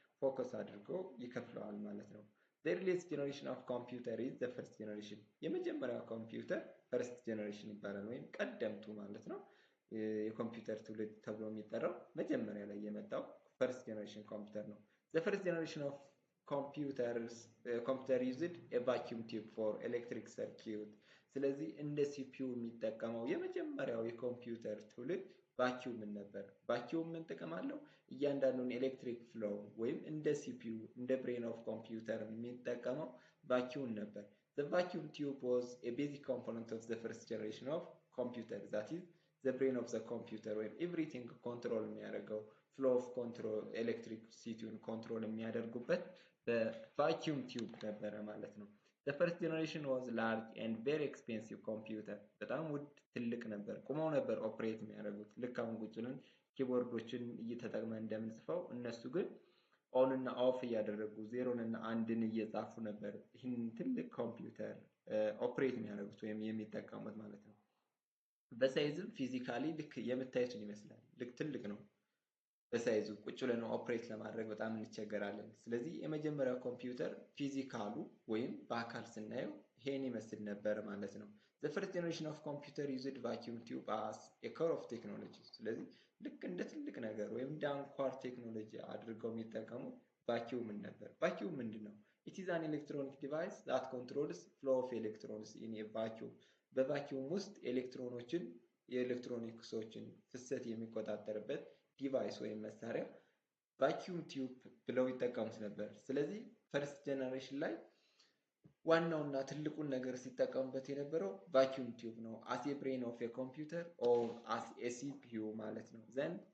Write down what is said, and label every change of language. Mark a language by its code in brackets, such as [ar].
[am] ፎከስ አድርጎ ይከፍለዋል ማለት ነው። [en] The earliest generation of computer is the first generation። [am] የመጀመሪያው ኮምፒውተር [en] first generation [am] ይባላል ወይም ቀደምቱ ማለት ነው። የኮምፒውተር ትውልድ ተብሎ የሚጠራው መጀመሪያ ላይ የመጣው [en] first generation [am] ኮምፒውተር ነው። [en] The first generation of computer used a vacuum tube for electric circuit። [am] ስለዚህ እንደ ሲፒዩ የሚጠቀመው የመጀመሪያው የኮምፒውተር ትውልድ ቫኪዩም ነበር። ቫኪዩም ምን ጥቅም አለው? እያንዳንዱን ኤሌክትሪክ ፍሎው ወይም እንደ ሲፒዩ እንደ ብሬን ኦፍ ኮምፒውተር የሚጠቀመው ቫኪዩም ነበር። [en] The vacuum tube was a basic component of the first generation of computer, that is the brain of the computer, where everything control [am] የሚያደርገው [en] flow of control [am] ኤሌክትሪሲቲውን ኮንትሮል የሚያደርጉበት በቫኪዩም ቲዩብ ነበረ ማለት ነው። [en] The first generation was large and very expensive computer. [am] በጣም ውድ ትልቅ ነበር። ቁመው ነበር ኦፕሬት የሚያደርጉት ልክ አሁን ቁጭ ብለን ኪቦርዶችን እየተጠቅመን እንደምንጽፈው እነሱ ግን ኦን እና ኦፍ እያደረጉ ዜሮን እና አንድን እየጻፉ ነበር ይህን ትልቅ ኮምፒውተር ኦፕሬት የሚያደርጉት ወይም የሚጠቀሙት ማለት ነው። በሳይዝም ፊዚካሊ ልክ የምታዩትን ይመስላል። ልክ ትልቅ ነው በሳይዙ ቁጭ ብለን ኦፕሬት ለማድረግ በጣም እንቸገራለን። ስለዚህ የመጀመሪያው ኮምፒውተር ፊዚካሉ ወይም በአካል ስናየው ይሄን ይመስል ነበር ማለት ነው። [en] The first generation of computer used vacuum tube as a core of technology. [am] ስለዚህ ልክ እንደ ትልቅ ነገር ወይም እንደ አንኳር ቴክኖሎጂ አድርገው የሚጠቀሙት ቫኪዩም ነበር። ቫኪዩም ምንድነው? [en] It is an electronic device that controls flow of electrons in a vacuum. [am] በቫኪዩም ውስጥ ኤሌክትሮኖችን የኤሌክትሮኒክሶችን ፍሰት የሚቆጣጠርበት ዲቫይስ ወይም መሳሪያ ቫኪዩም ቲዩብ ብለው ይጠቀሙት ነበር። ስለዚህ ፈርስት ጀነሬሽን ላይ ዋናውና ትልቁን ነገር ሲጠቀሙበት የነበረው ቫኪዩም ቲዩብ ነው። [en] as a brain of a computer or as a CPU [am] ማለት ነው። then